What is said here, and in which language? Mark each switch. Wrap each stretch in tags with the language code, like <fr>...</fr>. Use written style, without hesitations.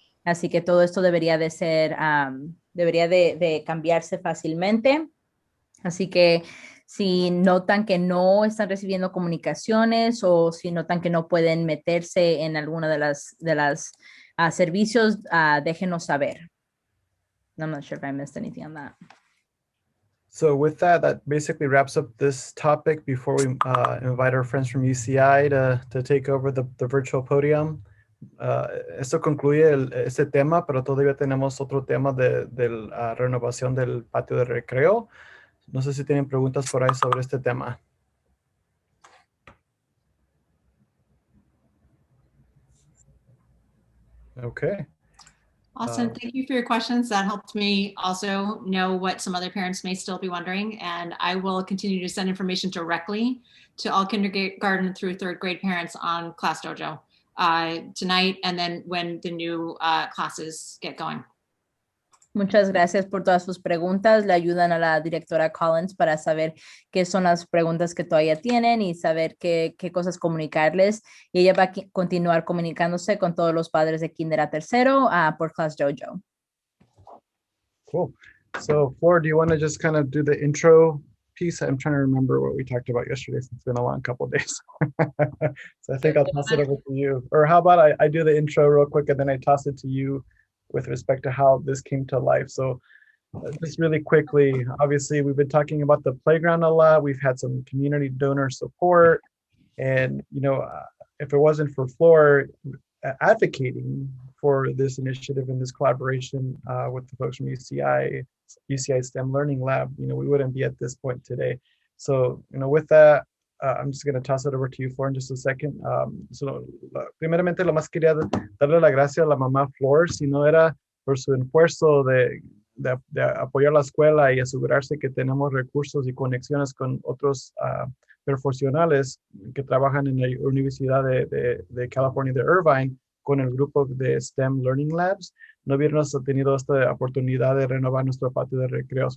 <es>Así que todo esto debería de ser, debería de cambiarse fácilmente. Así que si notan que no están recibiendo comunicaciones o si notan que no pueden meterse en alguna de las servicios, déjenos saber.</es> <en>I'm not sure if I missed anything on that. So with that basically wraps up this topic before we invite our friends from UCI to take over the virtual podium.</en> <es>Esto concluye este tema, pero todavía tenemos otro tema de la renovación del patio de recreo. No sé si tienen preguntas por ahí sobre este tema.</es> <en>Okay. Awesome. Thank you for your questions. That helped me also know what some other parents may still be wondering. And I will continue to send information directly to all kindergarten through third grade parents on Class Dojo tonight, and then when the new classes get going.</en> <es>Muchas gracias por todas sus preguntas. Le ayudan a la directora Collins para saber qué son las preguntas que todavía tienen y saber qué cosas comunicarles. Y ella va a continuar comunicándose con todos los padres de kinder a tercero por Class Dojo.</es> <en>Cool. So, Flor, do you want to just kind of do the intro piece? I'm trying to remember what we talked about yesterday. It's been a long couple of days. So I think I'll toss it over to you. Or how about I do the intro real quick and then I toss it to you with respect to how this came to life. So just really quickly, obviously we've been talking about the playground a lot. We've had some community donor support, and if it wasn't for Flor advocating for this initiative and this collaboration with the folks from UCI STEM Learning Lab, we wouldn't be at this point today. So with that, I'm just going to toss it over to you, Flor, in just a second.</en> <es>Primeramente, lo más quería darle la gracia a la mamá Flor, si no era por su esfuerzo de apoyar la escuela y asegurarse que tenemos recursos y conexiones con otros profesionales que trabajan en la Universidad de California de Irvine con el grupo de STEM Learning Labs, no hubiéramos tenido esta oportunidad de renovar nuestro patio de recreo.</es>